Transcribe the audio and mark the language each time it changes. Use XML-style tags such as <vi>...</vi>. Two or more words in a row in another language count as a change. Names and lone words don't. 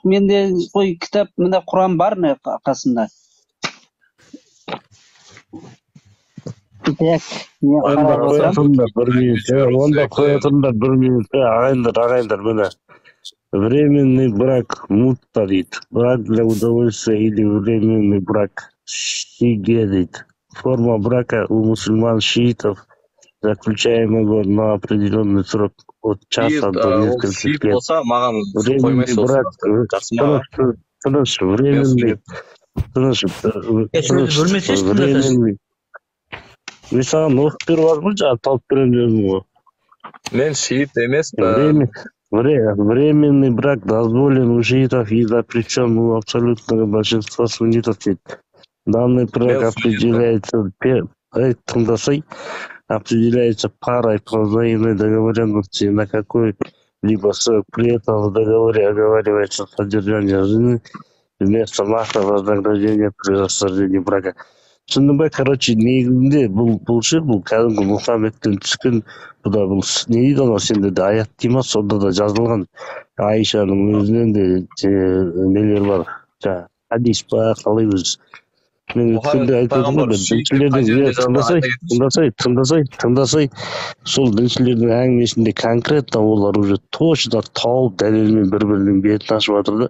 <kk>Менде қой кітап, мында Құран бар қасымда. Онда қоятындар бір минут, ағайындар, міне.</kk> <ru>Временный брак мутта дейді. Брак для удовольствия или временный брак</ru> <kk>шиге дейді.</kk> <ru>Форма брака у мусульман шиитов, заключаемого на определенный срок от часа до нескольких лет. Временный брак, временный.</ru> <kk>Мен саған оқып беріп алып жаңа тауып беремін ғой. Мен шиит емеспін.</kk> <ru>Временный брак дозволен у шиитов и запрещен у абсолютного большинства суннитов. Данный брак определяется парой по взаимной договоренности на какой-либо срок. При этом в договоре оговаривается содержание жены вместо нақты вознаграждения при расторжении брака.</ru> <kk>Шыныбай, короче, негізінде бұл ше, бұл кәдімгі Мұхаммедтен түскен, бұда бұл не дейді анау сенде де аят дейма, сонда да жазылған Айшаның өзінен де нелер бар, хадис па, қалай өзі. Мен өткенде айтып тыңдасай, сол діншілердің әңгімесінде конкретно олар</kk> <ru>уже точно</ru> <kk>тауып дәлелмен бір-бірінің бетін ашып жатыр да.</kk>